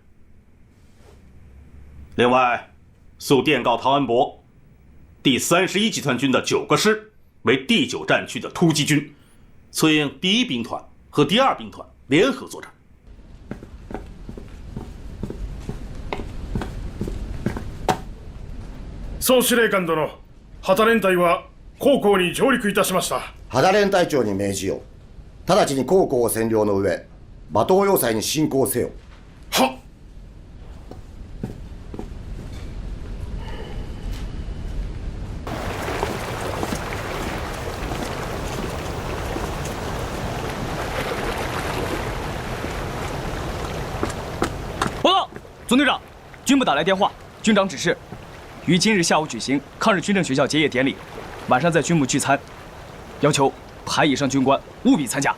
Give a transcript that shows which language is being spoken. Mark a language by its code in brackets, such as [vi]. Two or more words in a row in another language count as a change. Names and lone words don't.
[zh] 另外，速电告陶恩伯，第31集团军的9个师为第9战区的突击军，策应第1兵团和第2兵团联合作战。 [ja] 総司令官殿、旗連隊は高校に上陸いたしました。旗連隊長に命じよう。直ちに高校を占領の上、馬頭要塞に進攻せよ。はっ。 [zh] 报告，总队长，军部打来电话，军长指示，于今日下午举行抗日军政学校结业典礼，晚上在军部聚餐，要求排以上军官务必参加。